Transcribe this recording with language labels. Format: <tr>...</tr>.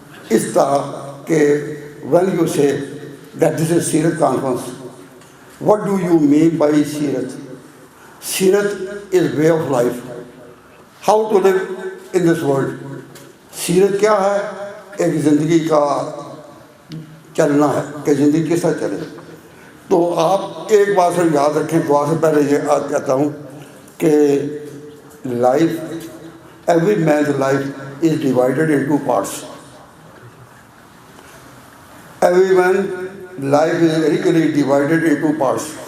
<ur>اس طرح کہ</ur> <en>when you say that this is Seerat conference, what do you mean by Seerat? Seerat is way of life, how to live in this world.</en> <ur>سیرت کیا ہے؟ ایک زندگی کا چلنا ہے کہ زندگی کس طرح چلے. تو آپ ایک بات سے یاد رکھیں، دعا سے پہلے یہ کہتا ہوں کہ</ur> <en>Life, every man's life is divided in 2 parts. Every man's life is really divided in 2 parts.</en>